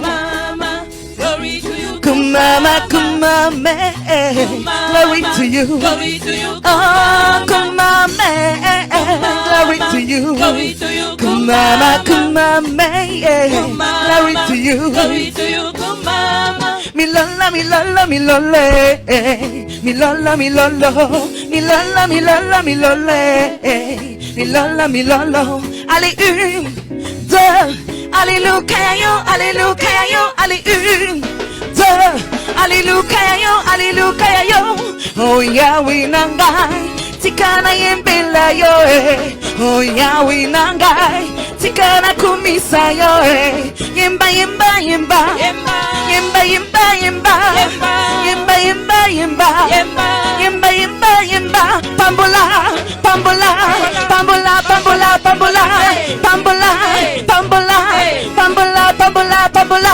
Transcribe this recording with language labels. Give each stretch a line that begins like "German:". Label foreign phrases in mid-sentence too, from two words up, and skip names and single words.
English: Mama, glory to you.
Lingala: Kumama, kumame,
English: glory to you. Glory to you. Oh, kumame, glory to you. Glory to you.
Lingala: Kumama, kumame,
English: glory to you. Glory to you. Mama. Milala, milala, milole, milala, milolo, milala, milala, milole, milala, milolo.
French: Allez, une, deux, alléluia, yo, alléluia, yo, allez, une, deux, alléluia, yo.
Lingala: Oh, Yahweh, nangai, tikana yembela, yo, oh, Yahweh, nangai, tikana kumisa, yo, yemba, yemba, yemba. Yemba, yemba, yemba, yemba, yemba, yemba, yemba, yemba, yemba, pambola, pambola, pambola, pambola, pambola, pambola, pambola, pambola, pambola, pambola.